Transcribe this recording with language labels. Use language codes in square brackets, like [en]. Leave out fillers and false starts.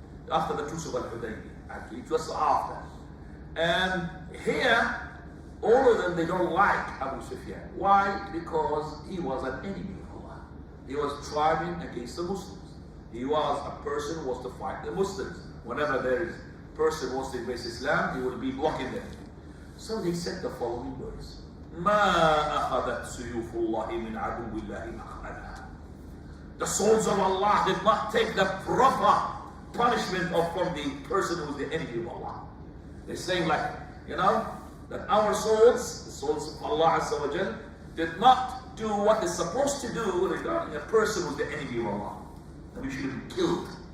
[en] After the truce of al-Hudaybiyah, actually, it was after. And here, all of them, they don't like Abu Sufyan. Why? Because he was an enemy of Allah. He was striving against the Muslims. He was a person who was to fight the Muslims. Whenever there is a person who wants to embrace Islam, he will be blocking them. So they said the following words. [ar] ما أخذت سيوف الله من عدو الله أخذها. [en] The swords of Allah did not take the proper punishment from the person who is the enemy of Allah. They're saying like, that our swords, the swords of Allah Azza wa Jal, did not do what they're supposed to do regarding a person who's the enemy of Allah. That we should be killed.